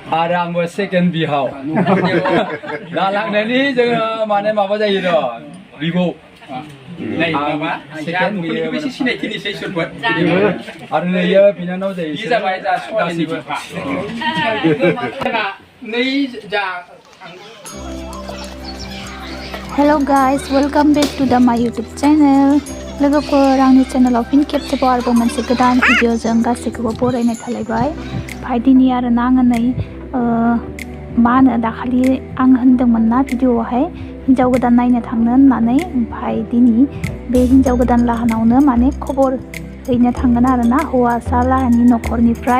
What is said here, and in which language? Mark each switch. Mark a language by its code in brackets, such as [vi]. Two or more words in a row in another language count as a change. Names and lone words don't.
[brx] आरो आंबो सेकेन्ड बिहाव दा लांनायनि जोङो माने माबा जायो र' बिबौ सेकेन्ड बेसे सिनायथिनिसै सोरबो आरो नैयो बिनानाव जायो बि जाबाय जा गासिबो नै जा [en] Hello guys, welcome back to my YouTube channel. [brx] लोगोफोर आंनि चेनेलाव फिन खेबसेबाव आरोबाव मोनसे गोदान भिडिअजों गासैखौबो बरायनाय थालायबाय। ओमफ्राय दिनै आरोना आङो नै मा होनो दाखालि आं होनदोंमोन ना भिडिअआवहाय हिन्जाव गोदान नायनो थांनो होननानै ओमफ्राय दिनै बे हिन्जाव गोदान लाहानावनो माने खबर हैनो थांगोन आरोना हौवासा लाहानि न'खरनिफ्राय